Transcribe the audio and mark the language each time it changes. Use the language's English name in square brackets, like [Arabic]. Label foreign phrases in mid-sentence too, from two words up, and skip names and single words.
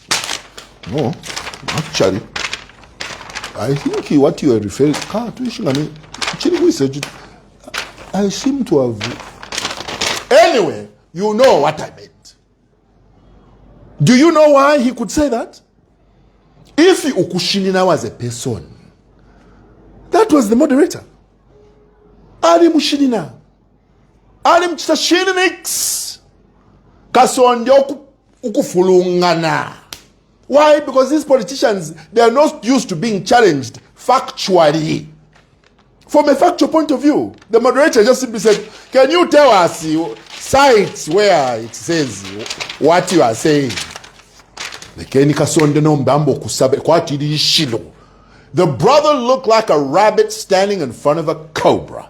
[English] No, actually, I think what you are referring to, I seem to have. Anyway, you know what I meant. Do you know why he could say that? If Ukushinina was a person, that was the moderator. [Bemba] Ali Mushinina. Ali Mchitashinix. Kasonde ukufulungana. [English] Why? Because these politicians, they are not used to being challenged factually. From a factual point of view, the moderator just simply said, can you tell us sites where it says what you are saying? The brother looked like a rabbit standing in front of a cobra.